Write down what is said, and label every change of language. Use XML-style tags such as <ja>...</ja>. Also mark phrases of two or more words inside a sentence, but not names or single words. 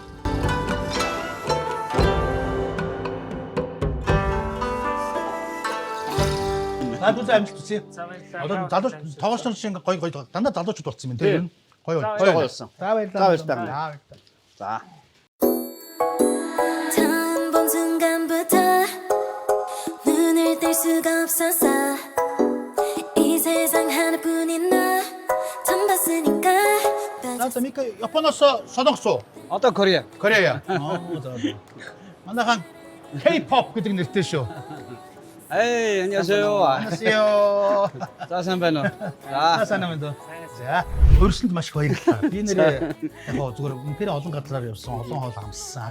<mn>Наад амжилт хүсье. Одоо залууч тоогоч нар шиг гоё дандаа залуучууд болцсон юм тийм гоё болсон. За баярлалаа. За баярлалаа. За.</mn> <ko>처음 본 순간부터 눈을 뗄 수가 없었어 이 세상 하나뿐인 너 처음 봤으니까</ko> <mn>За Мика Японоос сонгосон. Одоо Корея. Корея. За. Манайхан K-pop гэдэг нэртэй шүү. Эй, 안녕하세요. Анасио. За сайн байна уу? За За. сайн байна. За. Өөрсөнд маш их баярлалаа. Би нэрээ яг гоо зүгээр үнэхээр олон газраар явсан, олон хоол амссан.</mn>